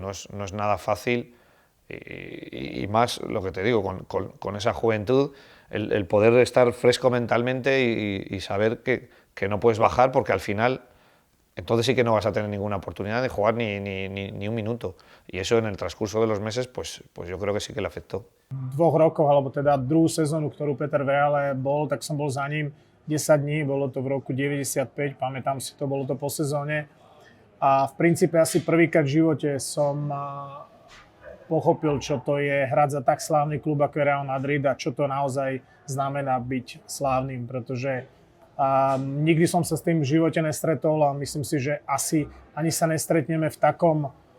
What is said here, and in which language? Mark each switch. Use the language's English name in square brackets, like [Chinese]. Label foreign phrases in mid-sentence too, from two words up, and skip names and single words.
[Spanish] No es nada fácil y más lo que te digo, con esa juventud, el poder estar fresco mentalmente y saber que no puedes bajar, porque al final entonces sí que no vas a tener ninguna oportunidad de jugar ni un minuto. Y eso en el transcurso de los meses, pues yo creo que sí que le afectó. [Slovak] V 2 rokoch, alebo teda druhú sezónu, ktorú Peter v Reále bol, tak som bol za ním 10 dní, bolo to v roku 95, pamätám si to, bolo to po sezóne. A v princípe asi prvýkrát v živote som pochopil, čo to je hrať za tak slávny klub ako je Real Madrid a čo to naozaj znamená byť slávnym, pretože nikdy som sa s tým v živote nestretol a myslím si, že asi ani sa nestretneme v takom